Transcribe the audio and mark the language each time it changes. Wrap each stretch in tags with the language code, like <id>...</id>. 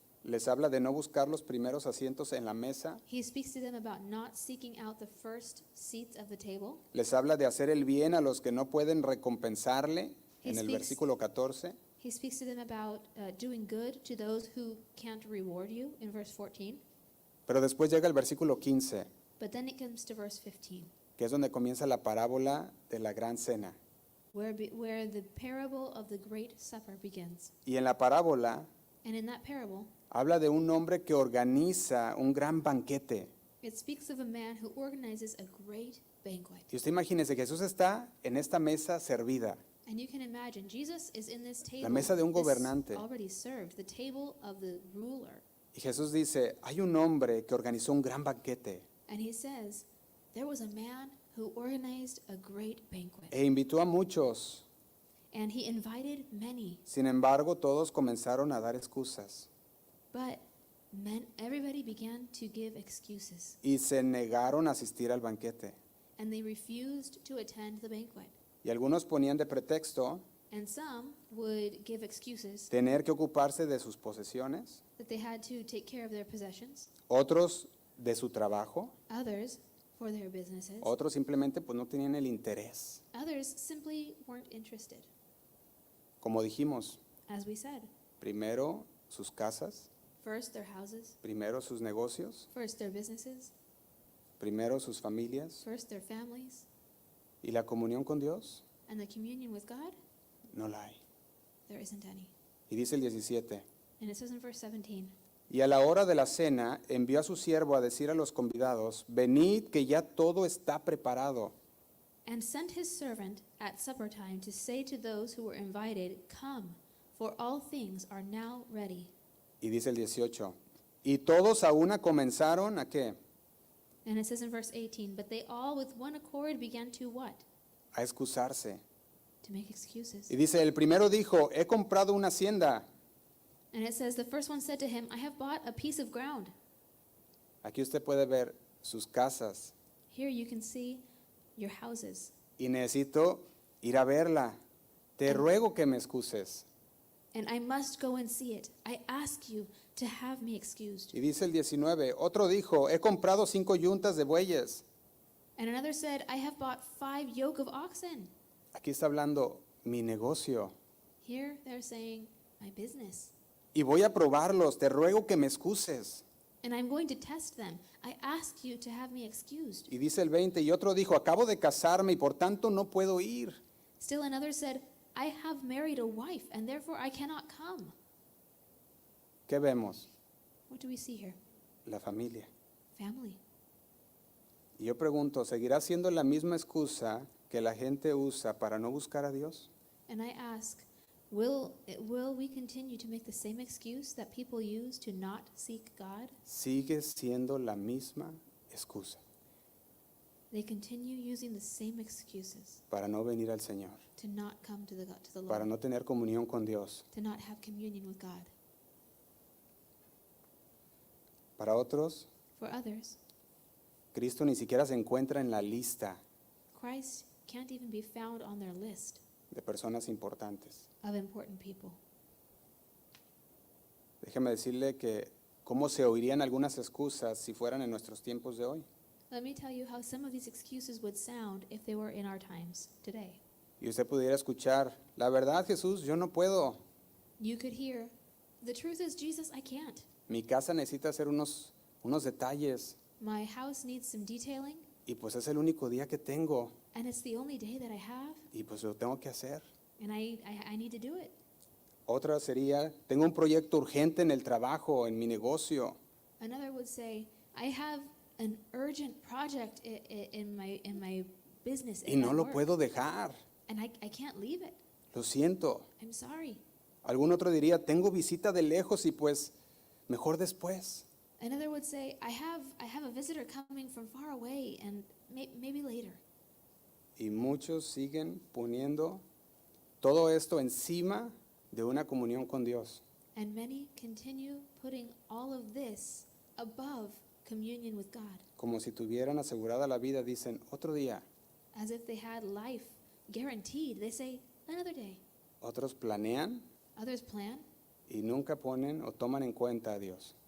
<es>Les habla de no buscar los primeros asientos en la mesa.</es> <en>He speaks to them about not seeking out the first seats of the table.</en> <es>Les habla de hacer el bien a los que no pueden recompensarle en el</es> <en>speaks-</en> <es>versículo 14.</es> <en>He speaks to them about doing good to those who can't reward you in verse 14.</en> <es>Pero después llega el versículo 15,</es> <en>But then it comes to verse 15,</en> <es>que es donde comienza la parábola de la gran cena.</es> <en>where the parable of the Great Supper begins.</en> <es>Y en la parábola</es> <en>And in that parable,</en> <es>habla de un hombre que organiza un gran banquete.</es> <en>it speaks of a man who organizes a great banquet.</en> <es>Y usted imagínese, Jesús está en esta mesa servida.</es> <en>And you can imagine, Jesus is in this table,</en> <es>La mesa de un</es> <en>this</en> <es>gobernante.</es> <en>already served, the table of the ruler.</en> <es>Y Jesús dice, hay un hombre que organizó un gran banquete</es> <en>And he says, there was a man who organized a great banquet.</en> <es>e invitó a muchos.</es> <en>And he invited many,</en> <es>Sin embargo, todos comenzaron a dar excusas</es> <en>but everybody began to give excuses.</en> <es>y se negaron a asistir al banquete.</es> <en>And they refused to attend the banquet.</en> <es>Y algunos ponían de pretexto</es> <en>And some would give excuses</en> <es>tener que ocuparse de sus posesiones,</es> <en>that they had to take care of their possessions,</en> <es>otros de su trabajo,</es> <en>others for their businesses,</en> <es>otros simplemente pues no tenían el interés.</es> <en>others simply weren't interested.</en> <es>Como dijimos,</es> <en>As we said,</en> <es>primero sus casas,</es> <en>first their houses,</en> <es>primero sus negocios,</es> <en>first their businesses,</en> <es>primero sus familias</es> <en>first their families,</en> <es>y la comunión con Dios</es> <en>and the communion with God,</en> <es>no la hay.</es> <en>there isn't any.</en> <es>Y dice el 17,</es> <en>And it says in verse 17,</en> <es>y a la hora de la cena envió a su siervo a decir a los convidados, venid que ya todo está preparado.</es> <en>and sent his servant at supper time to say to those who were invited, Come, for all things are now ready.</en> <es>Y dice el 18, y todos a una comenzaron ¿a qué?</es> <en>And it says in verse 18, but they all with one accord began to what?</en> <es>A excusarse.</es> <en>To make excuses.</en> <es>Y dice, el primero dijo, he comprado una hacienda.</es> <en>And it says, the first one said to him, I have bought a piece of ground.</en> <es>Aquí usted puede ver sus casas</es> <en>Here you can see your houses.</en> <es>y necesito ir a verla. Te ruego que me excuses.</es> <en>And I must go and see it. I ask you to have me excused.</en> <es>Y dice el 19, otro dijo, he comprado 5 yuntas de bueyes.</es> <en>And another said, I have bought 5 yoke of oxen.</en> <es>Aquí está hablando mi negocio.</es> <en>Here they're saying, my business.</en> <es>Y voy a probarlos, te ruego que me excuses.</es> <en>And I'm going to test them. I ask you to have me excused.</en> <es>Y dice el 20, y otro dijo, acabo de casarme y por tanto no puedo ir.</es> <en>Still another said, I have married a wife, and therefore I cannot come.</en> <es>¿Qué vemos?</es> <en>What do we see here?</en> <es>La familia.</es> <en>Family.</en> <es>Y yo pregunto, ¿seguirá siendo la misma excusa que la gente usa para no buscar a Dios?</es> <en>And I ask, will we continue to make the same excuse that people use to not seek God?</en> <es>Sigue siendo la misma excusa</es> <en>They continue using the same excuses</en> <es>para no venir al Señor,</es> <en>to not come to the</en> <es>para</es> <en>Lord,</en> <es>no tener comunión con Dios.</es> <en>to not have communion with God.</en> <es>Para otros,</es> <en>For others,</en> <es>Cristo ni siquiera se encuentra en la lista</es> <en>Christ can't even be found on their list</en> <es>de personas importantes.</es> <en>of important people.</en> <es>Déjeme decirle que cómo se oirían algunas excusas si fueran en nuestros tiempos de hoy.</es> <en>Let me tell you how some of these excuses would sound if they were in our times today.</en> <es>Y usted pudiera escuchar, la verdad Jesús, yo no puedo.</es> <en>You could hear, the truth is, Jesus, I can't.</en> <es>Mi casa necesita hacer unos detalles</es> <en>My house needs some detailing,</en> <es>y pues es el único día que tengo</es> <en>and it's the only day that I have,</en> <es>y pues lo tengo que hacer.</es> <en>and I need to do it.</en> <es>Otra sería, tengo un proyecto urgente en el trabajo, en mi negocio.</es> <en>Another would say, I have an urgent project in my business,</en> <es>Y</es> <en>in</en> <es>no</es> <en>my</en> <es>lo</es> <en>work,</en> <es>puedo dejar.</es> <en>and I can't leave it.</en> <es>Lo siento.</es> <en>I'm sorry.</en> <es>Algún otro diría, tengo visita de lejos y pues mejor después.</es> <en>Another would say, I have a visitor coming from far away, and maybe later.</en> <es>Y muchos siguen poniendo todo esto encima de una comunión con Dios.</es> <en>And many continue putting all of this above communion with God,</en> <es>Como si tuvieran asegurada la vida, dicen, otro día.</es> <en>as if they had life guaranteed. They say, another day.</en> <es>Otros planean</es> <en>Others plan,</en> <es>y nunca ponen o toman en cuenta a Dios.</es>